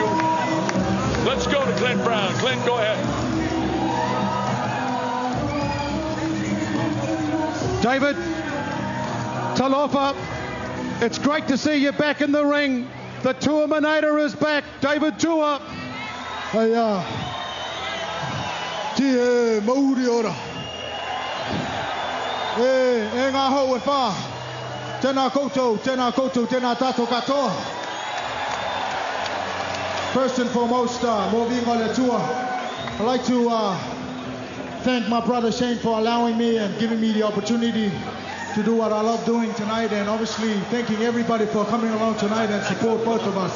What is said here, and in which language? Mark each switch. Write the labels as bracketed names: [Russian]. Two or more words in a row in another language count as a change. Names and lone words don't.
[English] Let's go to Clint Brown. Clint, go ahead. David, Talofa, it's great to see you back in the ring. The Tua-Minator is back. David Tua. [Māori] Hey, Tia Mauri ora. E ngā hau e whā. Tēnā koutou, tēnā tātou katoa. [English] First and foremost, [Samoan] mō vinga le [English] Tua. I'd like to thank my brother Shane for allowing me and giving me the opportunity to do what I love doing tonight, and obviously thanking everybody for coming along tonight and support both of us.